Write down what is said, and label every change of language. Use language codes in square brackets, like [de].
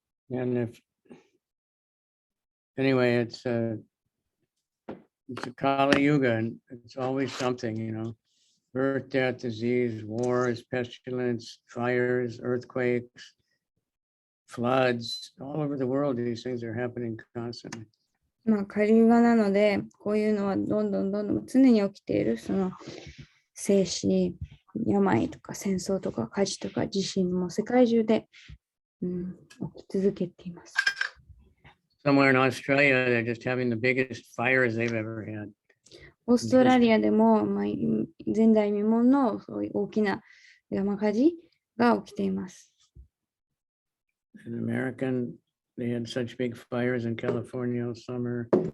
[en] And anyway, it's a Kali Yuga, and it's always something, birth, death, disease, wars, pestilence, fires, earthquakes, floods, all over the world. These things are happening constantly. [ja] カリユガなので、こういうのはどんどん常に起きている、生死、病とか戦争とか火事とか地震も世界中で、起き続けています。 [en] Somewhere in Australia, they're just having the biggest fires they've ever had. [ja] オーストラリアでも、前代未聞のそういう大きな山火事が起きています。 [en] In American, they had such big fires in California all summer.